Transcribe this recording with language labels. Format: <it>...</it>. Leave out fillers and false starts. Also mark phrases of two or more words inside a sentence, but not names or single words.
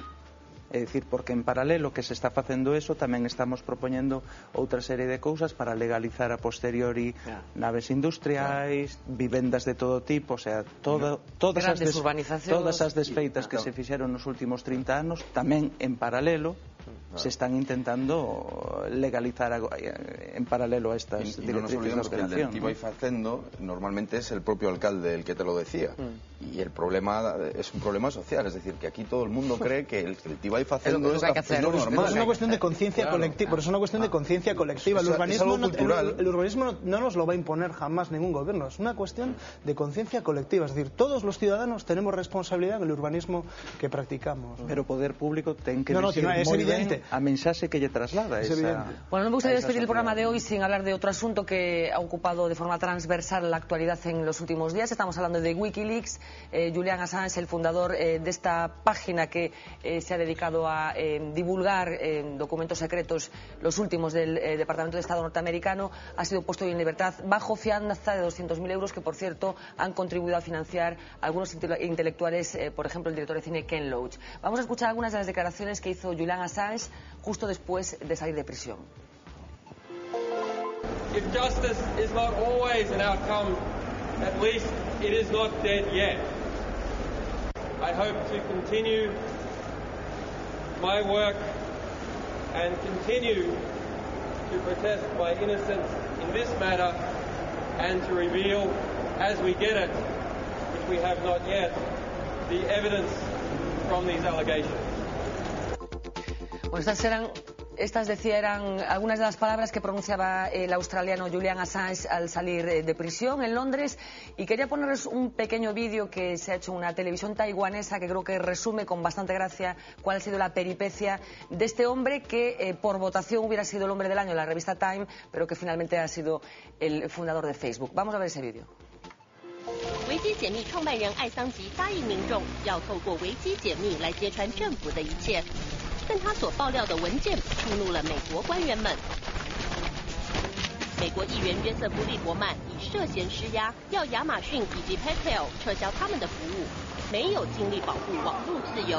<gl>É dicir, porque en paralelo que se está facendo eso, tamén estamos propoñendo outra serie de cousas para legalizar a posteriori naves industriais, vivendas de todo tipo,</gl> <es>o sea,</es> <gl>todas as desfeitas que se fixeron nos últimos 30 anos, tamén en paralelo se están intentando legalizar en paralelo a estas directrices de ordenación.</gl> <es>El que</es> <gl>vai facendo</gl> <es>normalmente es el propio alcalde el que te lo decía. Y el problema es un problema social, es decir, que aquí todo el mundo cree que el que va facendo es lo normal. Es una cuestión de conciencia colectiva, pero es una cuestión de conciencia colectiva. El urbanismo no nos lo va a imponer jamás ningún gobierno, es una cuestión de conciencia colectiva, es decir, todos los ciudadanos tenemos responsabilidad en el urbanismo que practicamos.</es> <gl>Pero o poder público ten que decir moi ben a mensaxe que lle traslada</gl> <es>Bueno, no me gustaría despedir el programa de hoy sin hablar de otro asunto que ha ocupado de forma transversal la actualidad en los últimos días. Estamos hablando de Wikileaks. Julian Assange, el fundador de esta página que se ha dedicado a divulgar documentos secretos, los últimos del Departamento de Estado norteamericano, ha sido puesto en libertad bajo fianza de 200.000 euros que, por cierto, han contribuido a financiar algunos intelectuales, por ejemplo, el director de cine Ken Loach. Vamos a escuchar algunas de las declaraciones que hizo Julian Assange justo después de salir de prisión.</es> <en>If justice is not always an outcome, at least it is not dead yet. I hope to continue my work and continue to protest my innocence in this matter and to reveal, as we get it, which we have not yet, the evidence from these allegations.</en> <es>Bueno, estas eran algunas de las palabras que pronunciaba el australiano Julian Assange al salir de prisión en Londres, y quería ponerles un pequeño vídeo que se ha hecho en una televisión taiwanesa que creo que resume con bastante gracia cuál ha sido la peripecia de este hombre que por votación hubiera sido el hombre del año en la revista Time, pero que finalmente ha sido el fundador de Facebook. Vamos a ver ese vídeo.</es> <zh>维基解密创办人艾桑吉答应民众要透过维基解密来揭穿政府的一切，但他所爆料的文件触怒了美国官员们。美国议员约瑟夫·利伯曼以涉嫌施压，要亚马逊以及 PayPal 撤销他们的服务，没有尽力保护网络自由。</zh>